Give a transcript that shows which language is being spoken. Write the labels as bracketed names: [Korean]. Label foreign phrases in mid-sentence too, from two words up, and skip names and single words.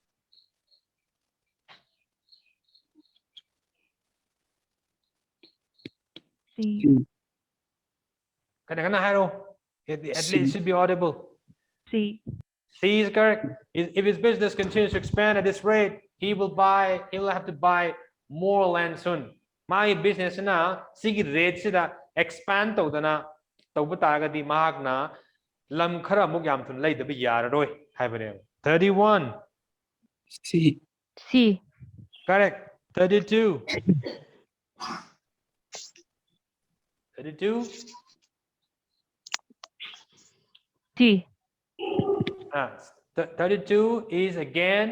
[English] C. At least C. it should be audible. C. C is correct. If his business continues to expand at this rate, he'll have to buy more land soon. My business [Manipuri] na sigi rate sida expand tawdana tawba taragadi mahakna lam khara muk yam thun lay dabi yararoi haibane. [English] 31. C. C. Correct. 32. 32. C. 32 is again